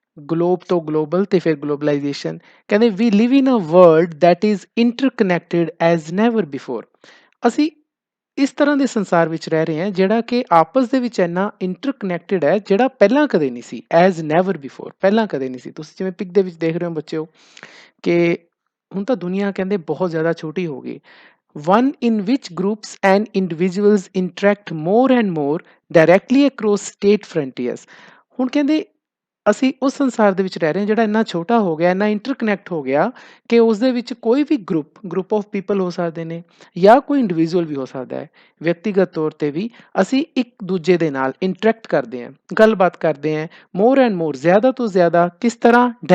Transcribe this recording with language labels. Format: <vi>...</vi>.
<pa>Globe ਤੋਂ global ਤੇ ਫਿਰ ਗਲੋਬਲਾਈਜੇਸ਼ਨ। ਕਹਿੰਦੇ</pa> <en>We live in a world that is interconnected as never before.</en> <pa>ਅਸੀਂ ਇਸ ਤਰ੍ਹਾਂ ਦੇ ਸੰਸਾਰ ਵਿੱਚ ਰਹਿ ਰਹੇ ਹਾਂ ਜਿਹੜਾ ਕਿ ਆਪਸ ਦੇ ਵਿੱਚ ਇੰਨਾ ਇੰਟਰਕਨੈਕਟਿਡ ਹੈ, ਜਿਹੜਾ ਪਹਿਲਾਂ ਕਦੇ ਨਹੀਂ ਸੀ।</pa> <en>as never before,</en> <pa>ਪਹਿਲਾਂ ਕਦੇ ਨਹੀਂ ਸੀ। ਤੁਸੀਂ ਜਿਵੇਂ ਪਿਕ ਦੇ ਵਿੱਚ ਦੇਖ ਰਹੇ ਹੋ ਬੱਚਿਓ ਕਿ ਹੁਣ ਤਾਂ ਦੁਨੀਆ ਕਹਿੰਦੇ ਬਹੁਤ ਜ਼ਿਆਦਾ ਛੋਟੀ ਹੋ ਗਈ।</pa> <en>one in which groups and individuals interact more and more directly across state frontiers।</en> <pa>ਹੁਣ ਕਹਿੰਦੇ ਅਸੀਂ ਉਸ ਸੰਸਾਰ ਦੇ ਵਿੱਚ ਰਹਿ ਰਹੇ ਹਾਂ ਜਿਹੜਾ ਇੰਨਾ ਛੋਟਾ ਹੋ ਗਿਆ, ਇੰਨਾ ਇੰਟਰਕਨੈਕਟ ਹੋ ਗਿਆ ਕਿ ਉਸ ਦੇ ਵਿੱਚ ਕੋਈ ਵੀ ਗਰੁੱਪ ਆਫ ਪੀਪਲ ਹੋ ਸਕਦੇ ਨੇ ਜਾਂ ਕੋਈ ਇੰਡੀਵਿਜੂਅਲ ਵੀ ਹੋ ਸਕਦਾ ਹੈ। ਵਿਅਕਤੀਗਤ ਤੌਰ 'ਤੇ ਵੀ ਅਸੀਂ ਇੱਕ ਦੂਜੇ ਦੇ ਨਾਲ ਇੰਟਰੈਕਟ ਕਰਦੇ ਹਾਂ, ਗੱਲਬਾਤ ਕਰਦੇ ਹਾਂ,</pa> <en>more and more,</en> <pa>ਜ਼ਿਆਦਾ ਤੋਂ ਜ਼ਿਆਦਾ। ਕਿਸ ਤਰ੍ਹਾਂ?</pa>